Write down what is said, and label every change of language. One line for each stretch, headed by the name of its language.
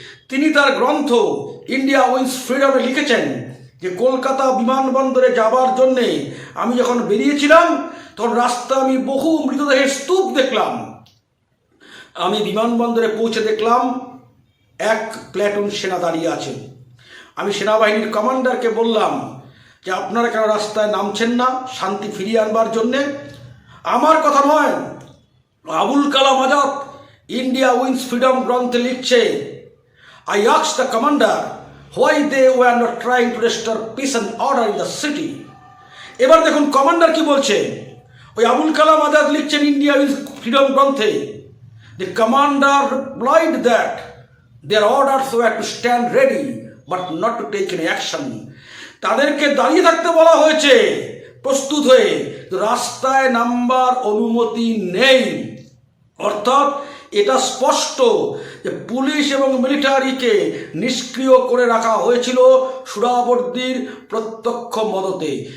Bangla: তিনি তার গ্রন্থ ইন্ডিয়া উইন্স ফ্রিডমে লিখেছেন যে কলকাতা বিমানবন্দরে যাবার জন্যে আমি যখন বেরিয়েছিলাম তখন রাস্তা আমি বহু মৃতদেহের স্তূপ দেখলাম। আমি বিমানবন্দরে পৌঁছে দেখলাম 1 প্ল্যাটুন সেনা দাঁড়িয়ে আছে। আমি সেনাবাহিনীর কমান্ডারকে বললাম যে আপনারা কেন রাস্তায় নামছেন না শান্তি ফিরিয়ে আনবার জন্যে? আমার কথা নয়, Abul Kalam Azad India wins freedom গ্রন্থে লিখছে,
English: I asked the commander why they were not trying to restore peace and order in the city.
Bangla: এবার দেখুন কমান্ডার কি বলছে। ওই আবুল কালাম আজাদ লিখছেন ইন্ডিয়া উইন্স ফ্রিডম গ্রন্থে,
English: the commander replied that their orders were to stand ready but not to take any action.
Bangla: তাদেরকে দাঁড়িয়ে থাকতে বলা হয়েছে প্রস্তুত হয়ে, রাস্তায় নামবার অনুমতি নেই। অর্থাৎ এটা স্পষ্ট যে পুলিশ এবং মিলিটারিকে নিষ্ক্রিয় করে রাখা হয়েছিল সুরাবর্দীর প্রত্যক্ষ মদতে।